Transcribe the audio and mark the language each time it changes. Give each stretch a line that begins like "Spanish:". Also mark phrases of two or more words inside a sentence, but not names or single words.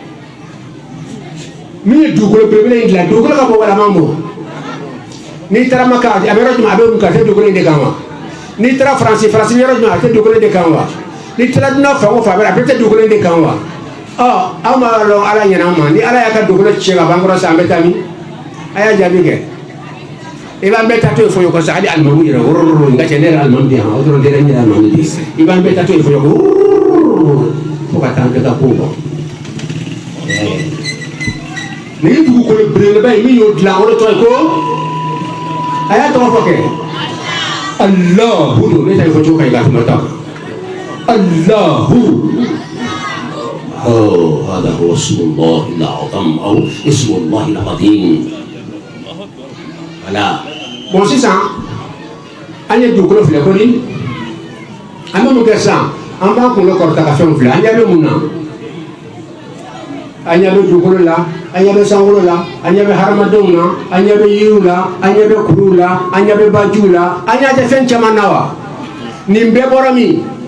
Bambara: min ye dugukolo belebele in dilan dugukolo ka bɔ walaman bɔ n'i taara maka a bɛ yɔrɔ jumɛn a bɛ mun kɛ a tɛ dugukolo in de kan wa n'i taara faransi bɛ yɔrɔ jumɛn a tɛ dugukolo in de kan wa n'i taara dunan fan o fan a bɛ tɛ dugukolo in de kan wa aw ma dɔn ala ɲɛna an ma ni ala y'a ka dugukolo tiɲɛ ka ban kɔrɔ sa an bɛ taa min a y'a jaabi kɛ i b'an bɛɛ taa to yen fɔ ɲɔgɔn kɔ hali alimamu yɛrɛ wɔrɔrɔrɔ n ka cɛ ne yɛrɛ alimamu de yan o dɔrɔn tɛ ne yɛrɛ alimamu de i b'an bɛɛ taa to yen fɔ ɲɔgɔn kɔ fo ka taa an bɛɛ ka kow kɔ nin ye dugukolo belebeleba ye min y'o dilan o de tɔgɔ ye ko a y'a tɔgɔ fɔ kɛ alahu don ne ta ye fɔ cogo ka ɲi k'a tɛmɛ ta alahu
Arabic: هذا هو اسم الله الأعظم أو اسم الله العظيم
Bambara: voilà bon sisan an ye dugukolo filɛ ko ni an bɛ mun kɛ sisan an b'an kunkolo kɔrɔta ka fɛnw filɛ an ɲɛ bɛ mun na an ɲɛ bɛ dugukolo la an ɲɛ bɛ sankolo la an ɲɛ bɛ hadamadenw na an ɲɛ bɛ yiriw la an ɲɛ bɛ kuluw la an ɲɛ bɛ bajiw la an ɲɛ tɛ fɛn caman na wa nin bɛɛ bɔra min